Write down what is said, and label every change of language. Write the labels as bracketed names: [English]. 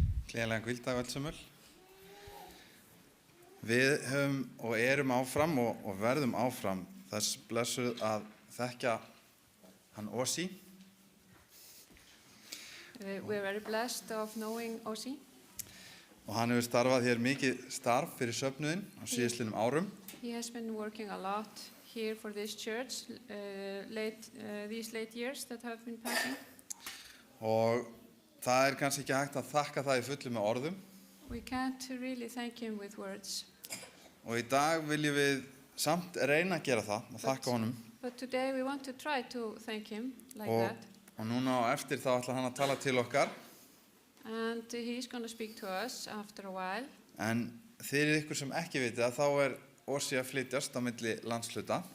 [Icelandic] Gleðilegan hvíldag öllsömmul. Við höfum og erum áfram og verðum áfram þess blessuð að þekkja hann Ossi. [English] We're very blessed of knowing Ossi. [Icelandic] Og hann hefur starfað hér mikið starf fyrir söfnuðinn á síðastliðnum árum. [English] He has been working a lot here for this church these late years that have been passing. [Icelandic] Og það kannski ekki hægt að þakka það í fullu með orðum. [English] We can't really thank him with words. [Icelandic] Og í dag viljum við samt reyna að gera það og þakka honum. [English] But today we want to try to thank him like that. [Icelandic] Og núna á eftir þá ætlar hann að tala til okkar. [English] And he's going to speak to us after a while. [Icelandic] En fyrir ykkur sem ekki vitið að þá Ossi að flytjast á milli landshluta.